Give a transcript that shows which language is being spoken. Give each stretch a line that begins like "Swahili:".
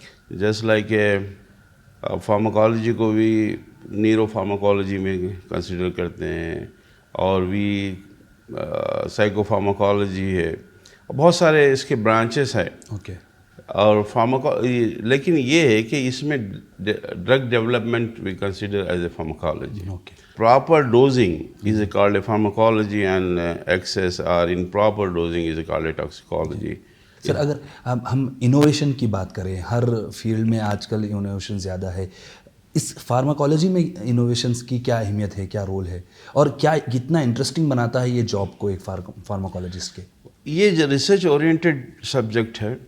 Urdu: Just like pharmacology کو بھی neuro pharmacology میں کنسیڈر کرتے ہیں, اور بھی سائیکو فارماکالوجی ہے, بہت سارے اس کے برانچز ہیں. اور لیکن یہ ہے کہ اس میں
English: Drug development we consider as a pharmacology. Proper dosing is called a pharmacology and excess or improper dosing is called a toxicology.
Urdu: سر اگر ہم انوویشن کی بات کریں، ہر فیلڈ میں آج کل انوویشن زیادہ ہے، اس فارماکالوجی میں انوویشنس کی کیا اہمیت ہے، کیا رول ہے، اور کیا کتنا انٹرسٹنگ بناتا ہے یہ جاب کو ایک فارماکالوجسٹ کے؟ یہ جو ریسرچ اورینٹیڈ سبجیکٹ ہے،